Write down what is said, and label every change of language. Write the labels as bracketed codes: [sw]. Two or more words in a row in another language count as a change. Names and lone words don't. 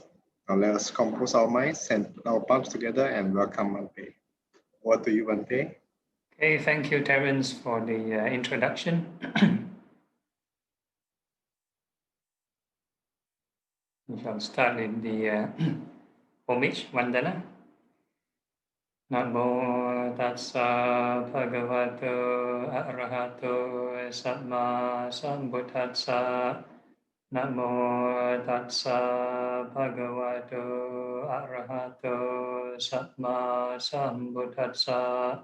[en] Now let us compose our minds and put our palms together and welcome Bante. Over to you, Bante. Okay, thank you, Terence, for the introduction. We shall start with the homage, Vandana. [pi] Namo tassa bhagavato arahato samma sambuddhassa. Namo tassa bhagavato arahato samma sambuddhassa.